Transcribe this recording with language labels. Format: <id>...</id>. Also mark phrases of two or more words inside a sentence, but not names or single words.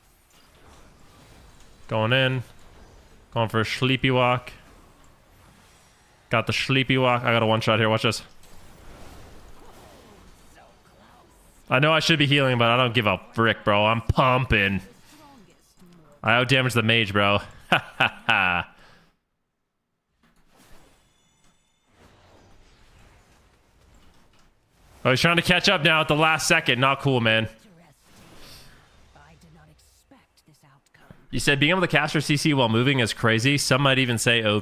<en>Going in. Going for a sleepy walk. Got the sleepy walk. I got a one-shot here. Watch this. I know I should be healing, but I don't give a frick, bro. I'm pumping. I outdamaged the mage, bro. Ha ha ha. Oh, he's trying to catch up now at the last second. Not cool, man. You said being able to cast your CC while moving is crazy. Some might even say OP.</en>